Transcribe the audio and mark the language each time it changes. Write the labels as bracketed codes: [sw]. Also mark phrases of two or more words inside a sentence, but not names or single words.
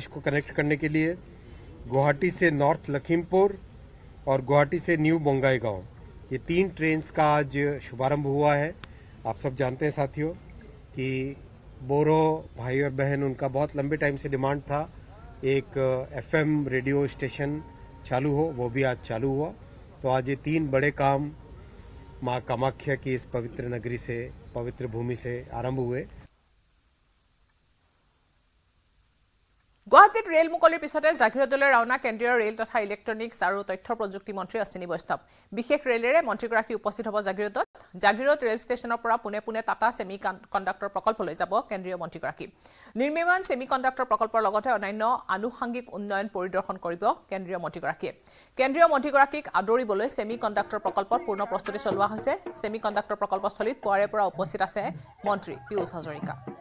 [hi] को कनेक्ट करने के लिए गुवाहाटी से नॉर्थ लखीमपुर और गुवाहाटी से न्यू बोंगाईगांव ये 3 ट्रेन्स का आज शुभारंभ हुआ है आप सब जानते हैं साथियों कि बोरो भाई और बहन उनका बहुत लंबे टाइम से डिमांड था एक [en] FM radio station [hi] चालू हो वो भी आज चालू हुआ तो आज ये 3 बड़े काम माँ कामाख्या की इस पवित्र नगरी से पवित्र भूमि से आरंभ हुए [as] গুৱাহাটীত ৰেল মুকলিৰ পিছতে জাগিৰোডলৈ ৰাওনা কেন্দ্ৰীয় ৰেল তথা ইলেক্ট্ৰনিক্স আৰু তথ্য প্ৰযুক্তি মন্ত্ৰী অশ্বিনী বৈষ্ণৱ বিশেষ ৰেলেৰে মন্ত্ৰীগৰাকী উপস্থিত হ'ব জাগিৰোড ৰেল ষ্টেচনৰ পৰা পুনে পুনে টাটা সেমিকণ্ডাক্টৰ প্ৰকল্পলৈ যাব কেন্দ্ৰীয় মন্ত্ৰীগৰাকী নিৰ্মীয়মান সেমিকণ্ডাক্টৰ প্ৰকল্পৰ লগতে অন্যান্য আনুষংগিক উন্নয়ন পৰিদৰ্শন কৰিব কেন্দ্ৰীয় মন্ত্ৰীগৰাকীক আদৰিবলৈ সেমিকণ্ডাক্টৰ প্ৰকল্পত পূৰ্ণ প্ৰস্তুতি চলোৱা হৈছে সেমিকণ্ডাক্টৰ প্ৰকল্পস্থলীত পুৱাৰে পৰা উপস্থিত আছে মন্ত্ৰী পীয়ুষ হাজৰিকা